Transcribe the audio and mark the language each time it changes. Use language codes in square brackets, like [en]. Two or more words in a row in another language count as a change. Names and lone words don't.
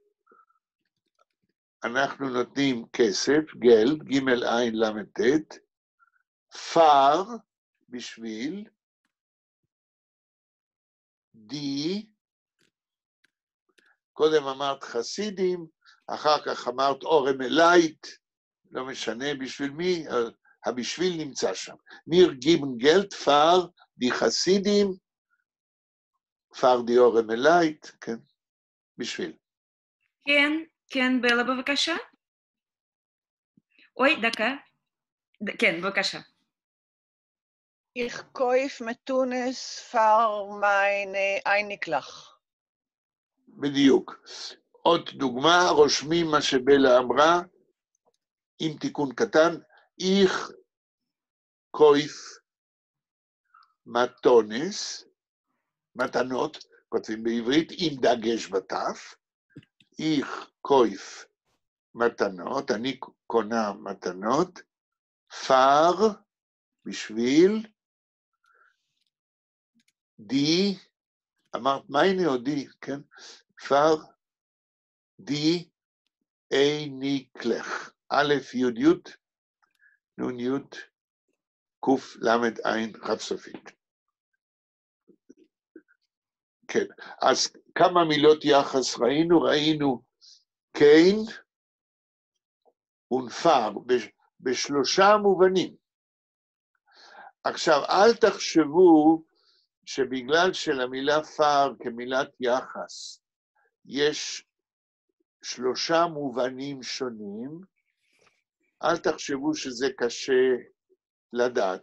[he] אנחנו נותנים כסף, גלט, ג' ע' ל' ט', פר, בשביל, די, קודם אמרת חסידים, אחר כך אמרת [yi] אורם אלייט, [he] לא משנה בשביל מי, הבשביל נמצא שם. [yi] מיר גיבן גלט, פר, די חסידים, פר די אורם אלייט, [he] כן, בשביל. כן, בלה בבקשה. אוי, דקה. כן, בבקשה. [yi] איך קויף מיט טוניס פֿאַר מײַנע אייניקלעך. [he] בדיוק. עוד דוגמה, רושמים מה שבלה אמרה, עם תיקון קטן, [yi] איך קויף מתונס, [he] מתנות, כותבים בעברית, עם דגש בתף, [yi] איך קויף מתנות, [he] אני קונה מתנות, פר, בשביל, די, אמרת מייני או די, כן? [yi] פר, די, אייניקלך. [he] א', י', י', נ', י', ק', ל', ע', רב סופית. כן, אז כמה מילות יחס ראינו? ראינו קיין ונפר, בשלושה מובנים. עכשיו, אל תחשבו שבגלל שלמילה פר כמילת יחס, יש שלושה מובנים שונים, אל תחשבו שזה קשה לדעת.